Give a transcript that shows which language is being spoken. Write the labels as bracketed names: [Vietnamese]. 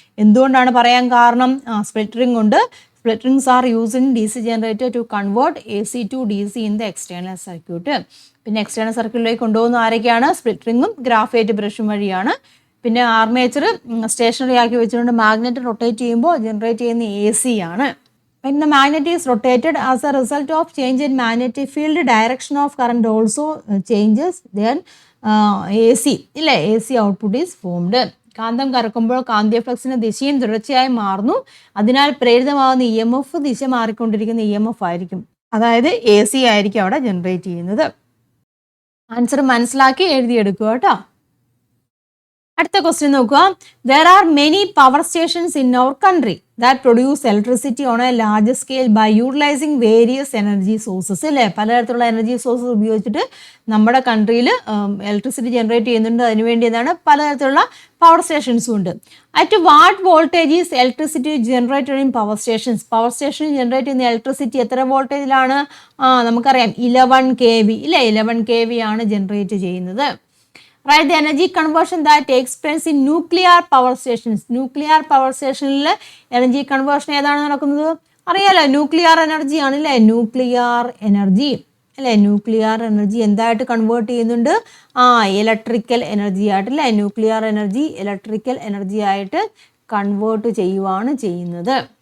[Malayalam] എന്തുകൊണ്ടാണ് പറയാൻ കാരണം? സ്പ്ലിറ്റ് റിംഗ് ഉണ്ട്. [English] Split rings are used in DC generator to convert AC to DC in the external circuit. [Malayalam] പിന്നെ external സർക്യൂട്ടിലേക്ക് കൊണ്ടുപോകുന്ന ആരൊക്കെയാണ്? സ്പ്ലിറ്റ് റിംഗും ഗ്രാഫൈറ്റ് ബ്രഷും വഴിയാണ്. പിന്നെ ആർമേച്ചർ സ്റ്റേഷനറി ആക്കി വെച്ചുകൊണ്ട് മാഗ്നറ്റ് റൊട്ടേറ്റ് ചെയ്യുമ്പോൾ ജനറേറ്റ് ചെയ്യുന്ന AC ആണ്. [English] When the magnet is rotated as a result of change in magnetic field, direction of current also changes. Then AC [Malayalam] ഇല്ലേ, [English] AC output is formed. [Malayalam] കാന്തം കറക്കുമ്പോൾ കാന്തിക ഫ്ലക്സിന്റെ ദിശയും തുടർച്ചയായി മാറുന്നു. അതിനാൽ പ്രേരിതമാകുന്ന EMF ദിശ മാറിക്കൊണ്ടിരിക്കുന്ന EMF ആയിരിക്കും. അതായത് AC ആയിരിക്കും അവിടെ ജനറേറ്റ് ചെയ്യുന്നത്. ആൻസർ മനസ്സിലാക്കി എഴുതിയെടുക്കുക കേട്ടോ. അടുത്ത ക്വസ്റ്റ്യൻ നോക്കുക. [English] there are many power stations in our country that produce electricity on a large scale by utilising various energy sources [Malayalam] അല്ലേ. പലതരത്തിലുള്ള എനർജി സോഴ്സസ് ഉപയോഗിച്ചിട്ട് നമ്മുടെ കൺട്രിയിൽ ഇലക്ട്രിസിറ്റി ജനറേറ്റ് ചെയ്യുന്നുണ്ട്. അതിനുവേണ്ടി എന്താണ് പലതരത്തിലുള്ള പവർ സ്റ്റേഷൻസും ഉണ്ട്. [English] At what voltage is electricity generated in power stations? [Malayalam] Power station generate ചെയ്യുന്ന ഇലക്ട്രിസിറ്റി എത്ര വോൾട്ടേജിലാണ്? നമുക്കറിയാം 11 kV ഇല്ലേ. 11 kV ആണ് ജനറേറ്റ് ചെയ്യുന്നത്. [English] Right, the energy conversion that takes place in nuclear power stations. [Malayalam] Nuclear power സ്റ്റേഷനിൽ എനർജി കൺവേർഷൻ ഏതാണ് നടക്കുന്നത്? അറിയാലോ, ന്യൂക്ലിയർ എനർജി ആണല്ലേ. ന്യൂക്ലിയർ എനർജി അല്ലേ. ന്യൂക്ലിയർ എനർജി എന്തായിട്ട് കൺവേർട്ട് ചെയ്യുന്നുണ്ട്? ഇലക്ട്രിക്കൽ എനർജി ആയിട്ടല്ലേ. ന്യൂക്ലിയർ എനർജി ഇലക്ട്രിക്കൽ എനർജി ആയിട്ട് കൺവേർട്ട് ചെയ്യുവാണ് ചെയ്യുന്നത്.